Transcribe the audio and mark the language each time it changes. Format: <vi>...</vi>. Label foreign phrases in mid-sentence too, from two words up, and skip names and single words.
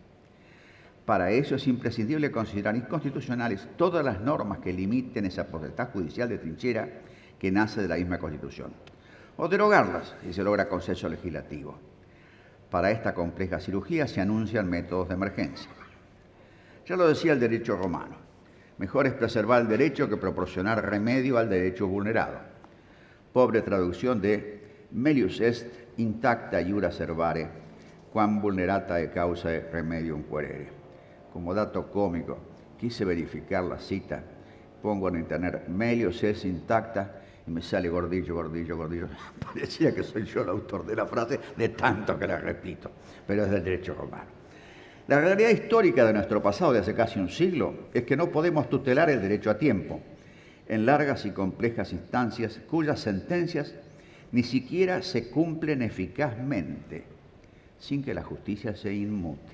<es>Para eso es imprescindible considerar inconstitucionales todas las normas que limiten esa potestad judicial de trinchera que nace de la misma Constitución, o derogarlas si se logra consenso legislativo. Para esta compleja cirugía se anuncian métodos de emergencia. Ya lo decía el derecho romano, mejor es preservar el derecho que proporcionar remedio al derecho vulnerado. Pobre traducción de</es> <la>melius est intacta iura servare, quam vulnerata causae remedium querere.</la> <es>Como dato cómico, quise verificar la cita, pongo en internet</es> <la>melius est intacta</la> <es>y me sale gordillo, gordillo, gordillo. Parecía que soy yo el autor de la frase, de tanto que la repito, pero es del derecho romano. La realidad histórica de nuestro pasado de hace casi un siglo es que no podemos tutelar el derecho a tiempo en largas y complejas instancias cuyas sentencias ni siquiera se cumplen eficazmente sin que la justicia se inmute.</es>